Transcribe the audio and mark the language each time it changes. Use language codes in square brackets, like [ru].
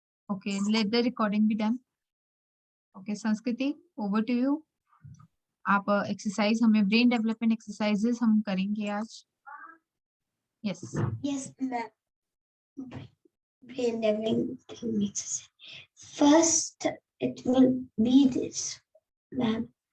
[en] Okay, let the recording be done. Okay, Sanskriti, over to you. [hi] आप exercise हमें brain development exercises हम करेंगे आज. [en] Yes. Yes, ma'am. Brain development exercise. First, it will be this, ma'am.